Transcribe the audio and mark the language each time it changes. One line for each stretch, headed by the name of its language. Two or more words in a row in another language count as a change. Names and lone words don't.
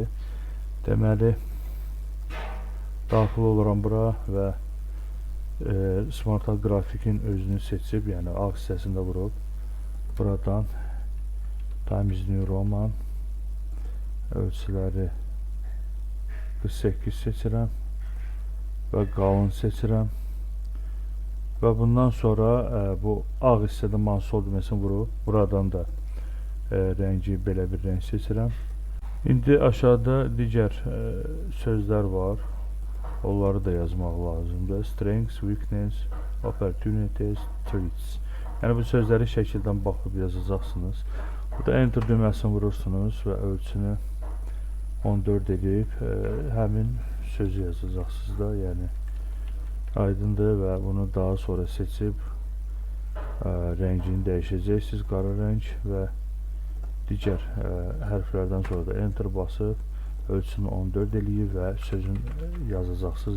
Azerbaijani: Deməli, daxil oluram bura və Smartart qrafikin özünü seçib, yəni ağ hissəsində vurub buradan Times New Roman ölçüləri 48 seçirəm və qalın seçirəm və bundan sonra bu ağ hissədə mausu sol düyməsini vurub buradan da rəngi belə bir rəng seçirəm. İndi aşağıda digər sözlər var. Onları da yazmaq lazımdır.
English: Strengths, weakness, opportunities, threats.
Azerbaijani: Yəni bu sözləri şəkildən baxıb yazacaqsınız. Burada enter düyməsini vurursunuz və ölçünü 14 edib həmin sözü yazacaqsınız da, yəni aydındır və bunu daha sonra seçib rəngini dəyişəcəksiniz, qara rəng və digər hərflərdən sonra da enter basıb ölçünü 14 eləyir və sözün yazacaqsınız.